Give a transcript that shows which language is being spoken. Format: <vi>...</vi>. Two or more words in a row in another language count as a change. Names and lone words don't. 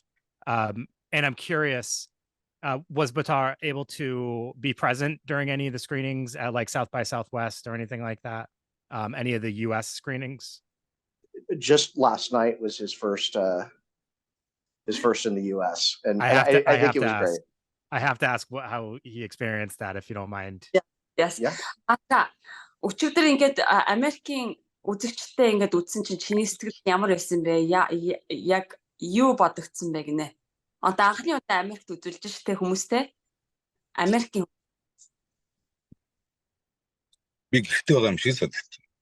<en>And I'm curious, was Baatar able to be present during any of the screenings at like South by Southwest or anything like that? Any of the US screenings? Just last night was his first in the US, and I think it was great. I have to ask how he experienced that, if you don't mind. Yes.</en> <mn>Өчигдөр ингээд Америкийн үзэгчтэй ингээд үзсэн чинь чиний сэтгэл ямар байсан бэ? Яг юу бодогдсон бэ гинэ? Одоо анхны удаа Америкт үзүүлж штэ хүмүүстэй. Америкийн би гэртээ байгаа юм шиг санагдсан.</mn>